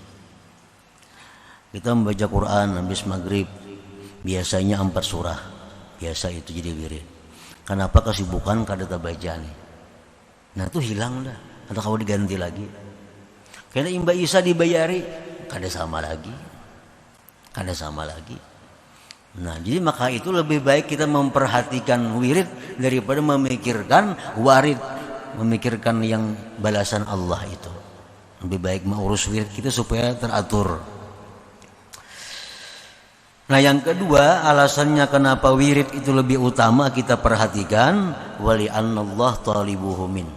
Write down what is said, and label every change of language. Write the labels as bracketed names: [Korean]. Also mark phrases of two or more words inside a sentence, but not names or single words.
[Indonesian] Kita membaca Quran habis maghrib, biasanya 4 surah. Biasa itu jadi wirid. [Banjar] Kenapa kesibukan kada terbaca nih? Nah, itu hilang dah. Atau kau diganti lagi. Karena Mbak Isa dibayari, kada sama lagi. Kada sama lagi. [Indonesian] Nah, jadi maka itu lebih baik kita memperhatikan wirid daripada memikirkan warid, memikirkan yang balasan Allah itu. Lebih baik mengurus wirid kita supaya teratur. Nah, yang kedua alasannya kenapa wirid itu lebih utama kita perhatikan, [Arabic] wali annallah talibuhu min.